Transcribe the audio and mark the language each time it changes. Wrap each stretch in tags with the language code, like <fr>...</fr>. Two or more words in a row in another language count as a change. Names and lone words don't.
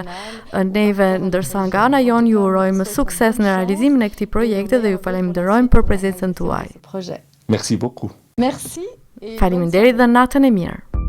<sq>Neve ndërsa nga ana jon ju urojmë sukses në realizimin e këtij projekti dhe ju falenderojmë për prezencën tuaj.</sq> <fr>Merci beaucoup. Merci.</fr> <sq>Faleminderit dhe natën e mirë.</sq>